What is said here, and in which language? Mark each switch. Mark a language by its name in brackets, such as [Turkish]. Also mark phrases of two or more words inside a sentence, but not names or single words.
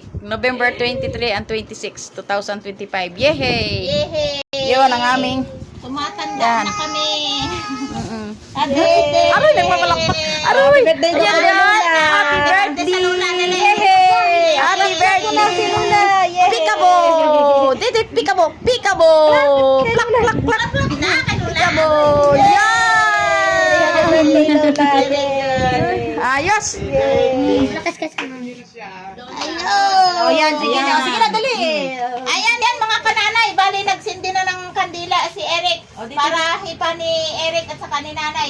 [English] November 23 and 26, 2025. Yehey! Yehey! [Filipino] Yun ang aming. Tumatanda Yan. na kami. [English] Happy birthday! [Filipino] Aroy, nagpapalakpak. [English] Aroy! [Filipino] birthday niya, Ayan, Lola. [English] happy birthday! [Filipino] Sa Lola na lang. [English] Yehey! Happy birthday! Pikabo! Didit, pikabo! Pikabo! Plak, plak, plak! Pikabo! [Filipino] Yan! Ayos! Oh, yan. Sige na. Sige na, dali. Ayan yan, mga kananay. Bali, nagsindi na ng kandila si Eric. Para hipa ni Eric at saka ni nanay.